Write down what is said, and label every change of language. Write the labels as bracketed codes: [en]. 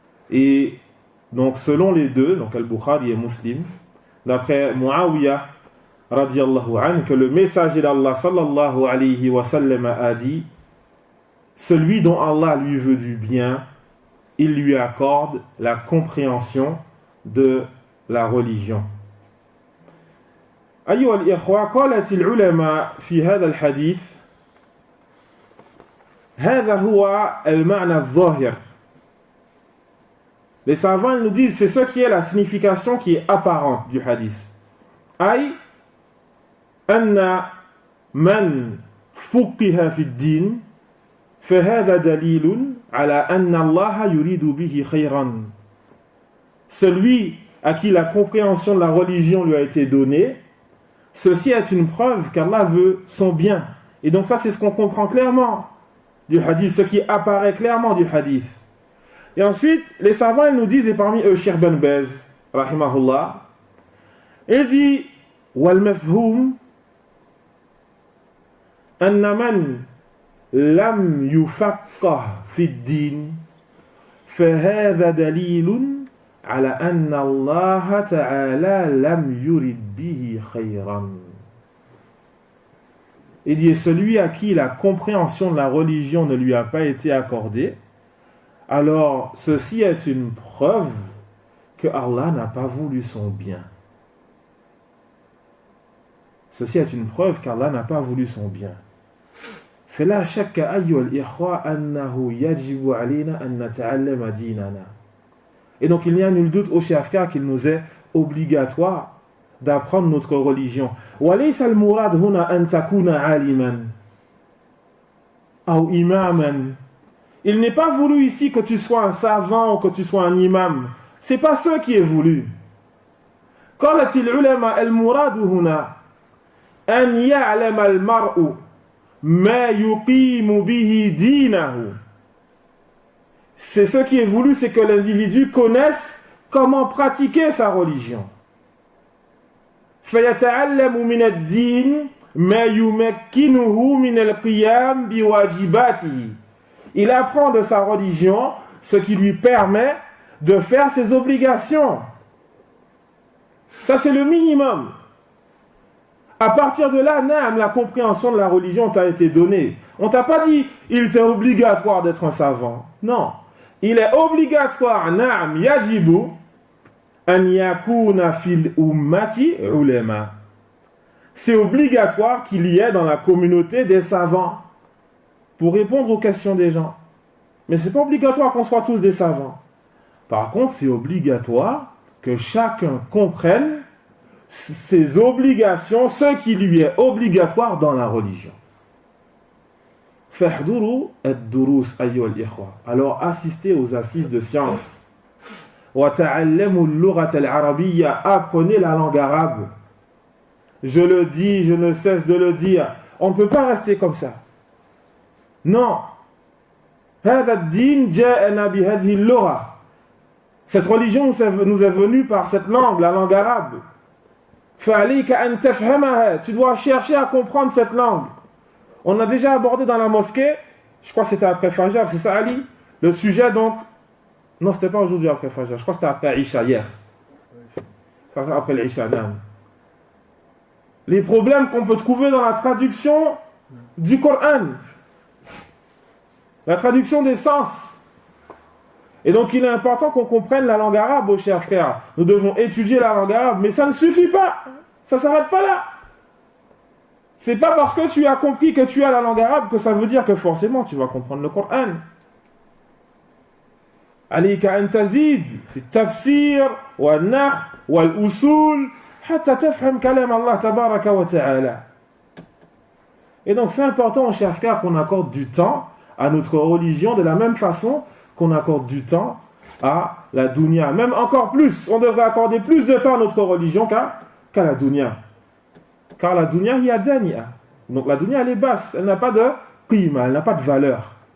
[fr] Et donc selon les deux, donc Al-Bukhari et Muslim, d'après Muawiyah radiyallahu anhu, que le messager d'Allah sallallahu alayhi wa sallam a dit, celui dont Allah lui veut du bien, il lui accorde la compréhension de la religion. [ar] أيها الإخوة، قالت العلماء في هذا الحديث هذا هو المعنى الظاهر. [fr] Les savants nous disent c'est ce qui est la signification qui est apparente du hadith. [ar] أي أن من فقه في الدين فهذا دليل على أن الله يريد به خيرا. [fr] Celui à qui la compréhension de la religion lui a été donnée, ceci est une preuve qu'Allah veut son bien. Et donc ça, c'est ce qu'on comprend clairement du hadith, ce qui apparaît clairement du hadith. Et ensuite, les savants ils nous disent, et parmi eux, Cheikh Ben Baz, rahimahullah, il dit, [ar] wal mafhum anna man lam yufaqqah fi ad-din fa hadha dalilun على أن الله تعالى لم يرد به خيرا. [fr] Il dit, celui à qui la compréhension de la religion ne lui a pas été accordée, alors ceci est une preuve que Allah n'a pas voulu son bien. Ceci est une preuve qu'Allah n'a pas voulu son bien. [ar] فلا شك أيها الإخوة أنه يجب علينا أن نتعلم ديننا. [fr] Et donc il n'y a nul doute au chef frère qu'il nous est obligatoire d'apprendre notre religion. [ar] وَلَيْسَ الْمُرَادْ هُنَا أَن تَكُونَ عَالِمًا أو إِمَامًا. [fr] Il n'est pas voulu ici que tu sois un savant ou que tu sois un imam. C'est pas ce qui est voulu. [ar] قالت العلماء المراد هنا أن يعلم المرء ما يقيم به دينه. [fr] C'est ce qui est voulu, c'est que l'individu connaisse comment pratiquer sa religion. [ar] فَيَتَعَلَّمُ مِنَ الدِّينِ مَا يُمَكِّنُهُ مِنَ الْقِيَامِ بِوَاجِبَاتِهِ. [fr] Il apprend de sa religion ce qui lui permet de faire ses obligations. Ça, c'est le minimum. À partir de là, la compréhension de la religion t'a été donnée. On t'a pas dit, il est obligatoire d'être un savant. Non. Il est obligatoire, [ar] na'am, yajibu, an yakuna fil ummati ulama. [fr] C'est obligatoire qu'il y ait dans la communauté des savants pour répondre aux questions des gens. Mais c'est pas obligatoire qu'on soit tous des savants. Par contre, c'est obligatoire que chacun comprenne ses obligations, ce qui lui est obligatoire dans la religion. [ar] فاحضروا الدروس أيها الإخوة. [fr] Alors assistez aux assises de sciences. [ar] وتعلموا اللغة العربية. [fr] Apprenez la langue arabe. Je le dis, je ne cesse de le dire. On ne peut pas rester comme ça. Non. [ar] هذا الدين جاءنا بهذه اللغة. [fr] Cette religion nous est venue par cette langue, la langue arabe. [ar] فعليك أن تفهمها. [fr] Tu dois chercher à comprendre cette langue. On a déjà abordé dans la mosquée, je crois que c'était après Fajr, c'est ça Ali? Le sujet donc, non c'était pas aujourd'hui après Fajr, je crois que c'était après Isha hier. Ça après l'Isha, non. Les problèmes qu'on peut trouver dans la traduction du Coran. La traduction des sens. Et donc il est important qu'on comprenne la langue arabe, oh chers frères. Nous devons étudier la langue arabe, mais ça ne suffit pas. Ça ne s'arrête pas là. C'est pas parce que tu as compris que tu as la langue arabe que ça veut dire que forcément tu vas comprendre le Coran. [ar] عليك أن تزيد في التفسير والنحو والأصول حتى تفهم كلام الله تبارك وتعالى. [fr] Et donc c'est important, chers frères, qu'on accorde du temps à notre religion de la même façon qu'on accorde du temps à la dunya. Même encore plus, on devrait accorder plus de temps à notre religion qu'à la dunya. Car la dunya, il y a dania. Donc la dunya, elle est basse, elle n'a pas de qima, elle n'a pas de valeur.